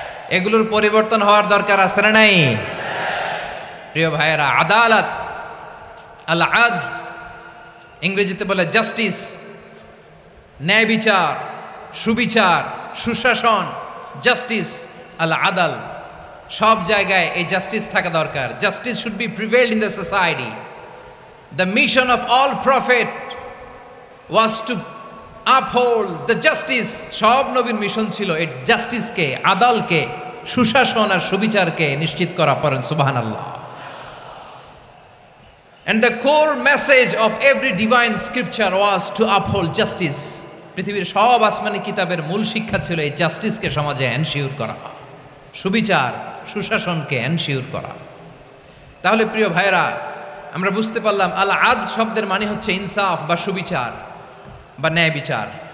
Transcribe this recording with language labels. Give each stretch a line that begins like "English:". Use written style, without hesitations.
Bangla: এগুলোর পরিবর্তন হওয়ার দরকার আছে না নাই? প্রিয় ভাইয়েরা, আদালত, আল আদল, ইংরেজিতে বলে জাস্টিস, ন্যায় বিচার, সুবিচার, সুশাসন, জাস্টিস, আল আদল, সব জায়গায় এই জাস্টিস থাকা দরকার।
English: Justice should be prevailed in the society. The mission of all prophet was to uphold the justice.
Bangla: সব নবীর মিশন ছিল এই জাস্টিসকে, আদালকে, সুশাসন আর সুবিচারকে নিশ্চিত করা। পড়েন সুবহানাল্লাহ।
English: And the core message of every divine scripture was to uphold justice.
Bangla: পৃথিবীর সব আসমানি কিতাবের মূল শিক্ষা ছিল এই জাস্টিসকে সমাজে এনশিওর করা, সুবিচার, সুশাসনকে এনশিওর করা। তাহলে প্রিয় ভাইরা, আমরা বুঝতে পারলাম আল আদ শব্দের মানে হচ্ছে ইনসাফ বা সুবিচার বা ন্যায় বিচার।